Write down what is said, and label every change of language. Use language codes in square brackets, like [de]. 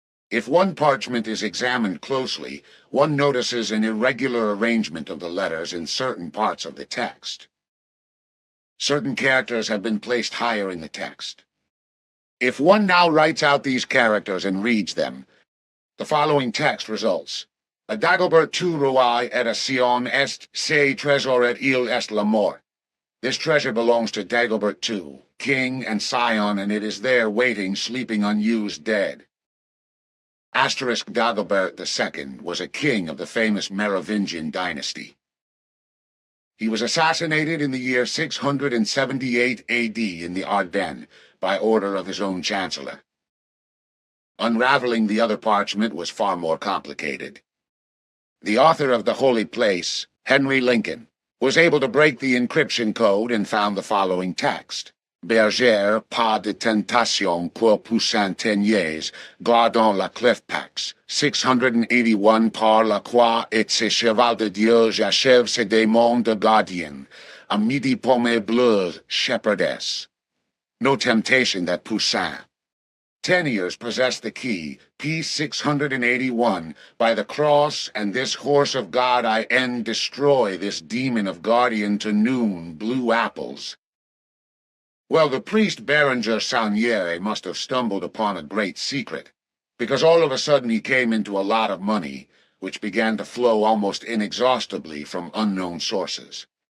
[en] If one parchment is examined closely, one notices an irregular arrangement of the letters in certain parts of the text. Certain characters have been placed higher in the text. If one now writes out these characters and reads them, the following text results. [fr] A Dagobert tu roi et a Sion est se trésor et il est la mort. [en] This treasure belongs to Dagobert II, king and Sion, and it is there waiting, sleeping unused, dead. Asterisk Dagobert II was a king of the famous Merovingian dynasty. He was assassinated in the year 678 AD in the Ardennes by order of his own chancellor. Unraveling the other parchment was far more complicated. The author of the Holy Place, Henry Lincoln, was able to break the encryption code and found the following text. [fr] Bergère, pas de tentation pour Poussin Teniers, gardant la Clefpax, 681 par la croix et ses cheval de Dieu j'achève ses démons de gardien, à midi pomme bleue, [en] shepherdess. No temptation that Poussin. Teniers possessed the key, P681, by the cross and this horse of God I end destroy this demon of guardian to noon, blue apples. Well, the priest Berenger Sauniere must have stumbled upon a great secret, because all of a sudden he came into a lot of money, which began to flow almost inexhaustibly from unknown sources.